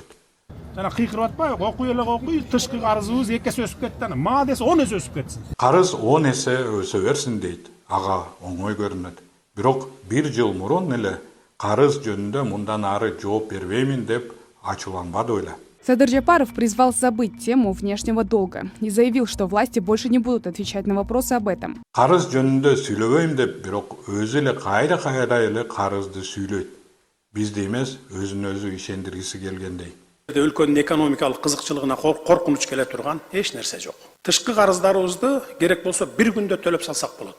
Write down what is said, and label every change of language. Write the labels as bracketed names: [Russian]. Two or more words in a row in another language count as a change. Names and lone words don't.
[Kyrgyz] Жана кыйкырып атпайбы? Окуй эле окуй, тышкы карызыбыз 2 эсе өсүп кетти. Ма десе 10 эсе өсүп кетсин. Карыз 10 эсе өсө берсин дейт. Ага оңой көрүнөт. Бирок 1 жыл мурун эле карыз жөнүндө мындан ары жооп бербеймин деп ачууланбады беле. [Russian] Садыр Жапаров призвал забыть тему внешнего долга и заявил, что власти больше не будут отвечать на вопросы об этом. [Kyrgyz] Карыз жөнүндө сүйлөбөйм деп, бирок өзү эле кайра эле карызды сүйлөйт. Бизди эмес, өзүн өзү ишендиргиси келгендей. Өлкөнүн экономикалык кызыкчылыгына коркунуч келе турган эч нерсе жок. Тышкы карыздарыбызды керек болсо бир күндө төлөп салсак болот.